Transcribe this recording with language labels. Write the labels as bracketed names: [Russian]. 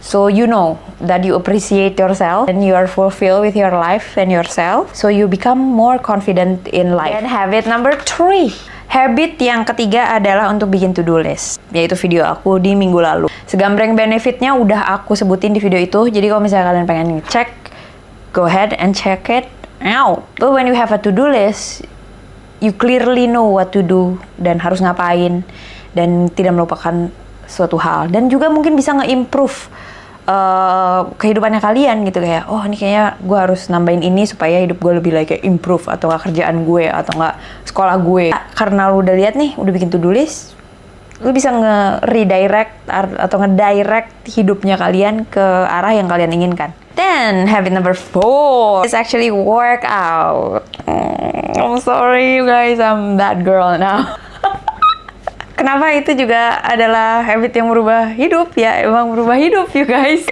[English] So you know that you appreciate yourself and you are fulfilled with your life and yourself. So you become more confident in life. And habit number 3. [Indonesian] Habit yang ketiga adalah untuk bikin to-do list, yaitu video aku di minggu lalu. Segambreng benefitnya udah aku sebutin di video itu. Jadi kalau misalnya kalian pengen ngecek, [English] go ahead and check it out. But when you have a to-do list, you clearly know what to do [Indonesian] dan harus ngapain, dan tidak melupakan suatu hal. Dan juga mungkin bisa nge-improve kehidupannya kalian gitu. Kayak, oh ini kayaknya gue harus nambahin ini supaya hidup gue lebih like improve, atau nggak kerjaan gue, atau nggak sekolah gue. Karena lu udah lihat nih, udah bikin to-do list, lu bisa nge-redirect atau nge-direct hidupnya kalian ke arah yang kalian inginkan. [English] Then, habit number 4 is actually workout. I'm sorry you guys, I'm that girl now. [Indonesian] Kenapa itu juga adalah habit yang merubah hidup ya, emang merubah hidup [English] you guys.